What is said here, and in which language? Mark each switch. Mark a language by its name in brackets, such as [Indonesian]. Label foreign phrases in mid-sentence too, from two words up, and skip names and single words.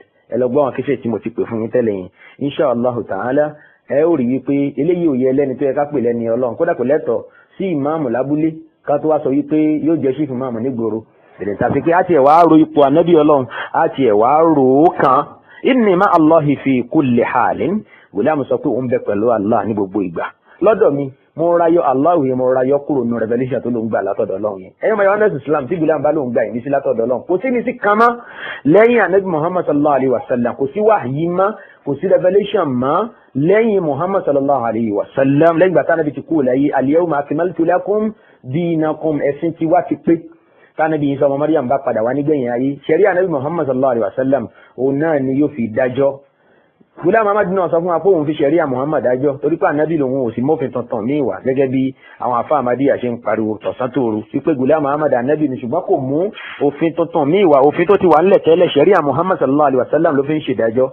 [Yoruba] Ẹ lọ gbọ́ àwọn kéṣe tí mo ti pè fún yín tẹ́lẹ̀ yẹn. [Arabic] إن شاء الله تعالى [Yoruba] ẹ ó rí wípé eléyìí ò yẹ lẹ́ni tó yẹ ká pè lẹ́ni Ọlọ́run, kódà kò lẹ́tọ̀ọ́ sí ìmáàmù lábúlé ká tó wá sọ wípé yóò jẹ́ sífù máàmù nígboro. Èdè tàbí pé á tiẹ̀ wá ro ipò ànábì Ọlọ́run, á tiẹ̀ wá rò ó kàn. [Arabic] إني مع الله في كل حال. [Yoruba] Ghulam sọ pé òun bẹ pẹ̀lú Allah ní gbogbo ìgbà. Lọ́dọ̀ mi mo rayọ Allah yẹn, mo rayọ kúrò nínú revelation tó ló ń gbà látọ̀dọ̀ Ọlọ́run yẹn. Ẹ̀yọ́ mayọ̀ ọ́nẹ́sì Islam tí Ghulam bá ló ń gbà yìí ní sí látọ̀dọ̀ Ọlọ́run. Kò sí ní sí kan mọ́ lẹ́yìn ànábì Muhammad [Arabic] صلى الله عليه وسلم, [Yoruba] kò sí wahyi mọ́, kò sí revelation mọ́ lẹ́yìn Muhammad [Arabic] صلى الله عليه وسلم. [Yoruba] Lẹ́yìn gbàtà nàbì ti kú láyé, [Arabic] اليوم أكملت لكم دينكم, [Yoruba] ẹ̀sìn ti wá ti pé. Tánàbí Isa ọmọ Maryam bá padà wá nígbẹ̀yìn ayé, ṣẹ̀ríà ànábì Muhammad [Arabic] صلى الله عليه وسلم [Yoruba] òun náà ni yóò fi dájọ́. Ghulam Ahmad náà sọ fún wa pé òun fi ṣẹ̀ríà Muhammad dájọ́ torí pé ànábì lòun ò sí mọ́fin tuntun ní ìwà gẹ́gẹ́ bí àwọn àfá Ahmadiyya ṣe ń pariwo tọ̀sán tòru wípé Ghulam Ahmad ànábì ni ṣùgbọ́n kò mú òfin tuntun ní ìwà, òfin tó ti wà nílẹ̀ tẹ́lẹ̀ ṣẹ̀ríà Muhammad [Arabic] صلى الله عليه وسلم [Yoruba] ló fi ń ṣèdájọ́.